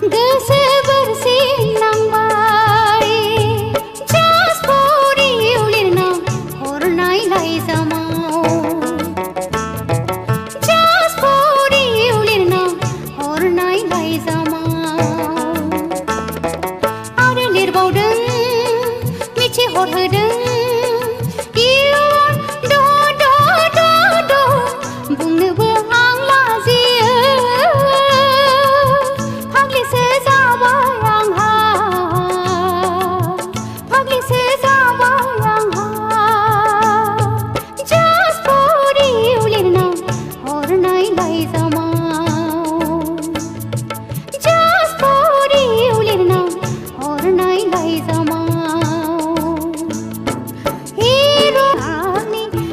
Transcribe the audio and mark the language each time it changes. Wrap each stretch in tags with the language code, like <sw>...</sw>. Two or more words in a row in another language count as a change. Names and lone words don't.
<brx>गोसो बोरसि नांबाय</brx> <en>Just for you</en> <brx>लिरना हरनाय लाइजामाव</brx> <en>Just for you</en> <brx>लिरना हरनाय लाइजामाव आरो लिरबावदों मिथिहरहोदों बुंनोबो आं लाजियो फाग्लिसो जाबाय आंहा फाग्लिसो जाबाय आंहा</brx> <en>Just for you</en> <brx>लिरना हरनाय लाइजामाव</brx> <en>Just for you</en> <brx>लिरना हरनाय लाइजामाव हिरो आंनि</brx>